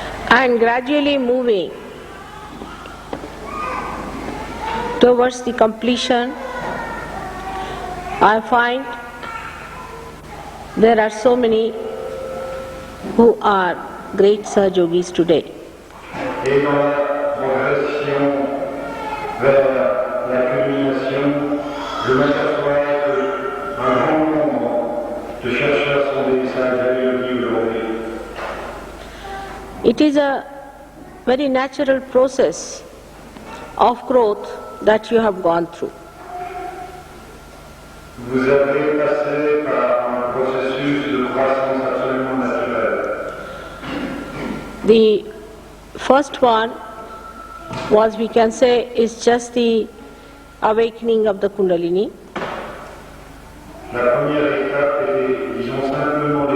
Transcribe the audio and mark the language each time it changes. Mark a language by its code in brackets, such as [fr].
[en] And gradually moving towards the completion, I find there are so many who are great Sahajogis today. [fr] Et dans la progression vers la culmination, je m'aperçois qu'un grand nombre de chercheurs sont des Sahajogis aujourd'hui. [en] It is a very natural process of growth that you have gone through. [fr] Vous avez passé par un processus de croissance absolument naturel. [en] The first one was, we can say, is just the awakening of the Kundalini. [fr] La première étape était, disons simplement,